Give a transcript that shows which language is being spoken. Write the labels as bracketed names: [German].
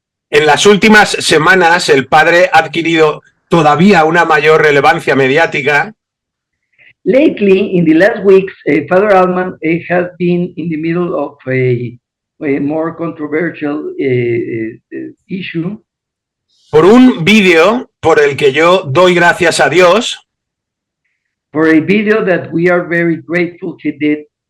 [Spanish] En las últimas semanas, el padre ha adquirido todavía una mayor relevancia mediática. [English] Lately, in the last weeks, Father Allman has been in the middle of a more controversial issue. [Spanish] Por un vídeo por el que yo doy gracias a Dios, [English] For a video that we are very grateful he did,